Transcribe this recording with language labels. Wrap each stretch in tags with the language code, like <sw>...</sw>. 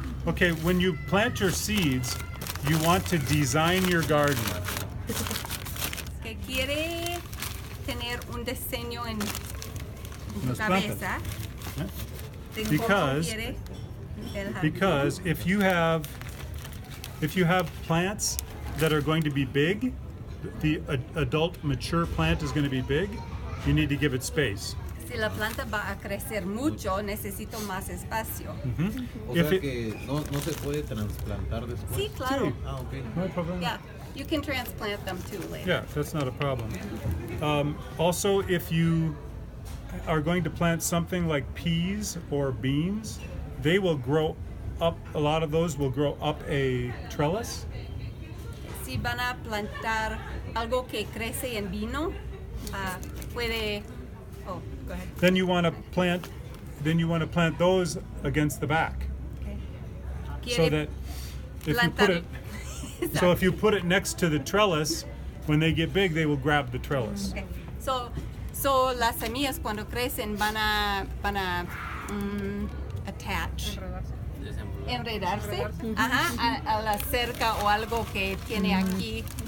<en>okay, when you plant your seeds, you want to design your garden.</en> <es>Que quiere tener un diseño en tu Las cabeza. De cómo</es> <en>Because-</en> <es>quiere el jardín.</es> <en>Because if you have plants that are going to be big, the adult mature plant is going to be big, you need to give it space.</en> <es>Si la planta va a crecer mucho, necesito más espacio. O</es> <en>If</en> <es>sea</es> <en>it-</en> <es>que no se puede trasplantar después. Sí, claro. Ah, ok.</es> <en>No problem. Yeah, you can transplant them too later. Yeah, that's not a problem. Also, if you are going to plant something like peas or beans, they will grow up, a lot of those will grow up a trellis.</en> <es>Si van a plantar algo que crece en vino, puede.</es> <en>Oh, go ahead. Then you want to plant those against the back. Okay. So that if you put</en> <es>plantar-</es> <en>it so if you put it next to the trellis, when they get big, they will grab the trellis. Okay.</en> <es>So las semillas cuando crecen van a attach, enredarse, ajá, a la cerca o algo que tiene aquí.</es>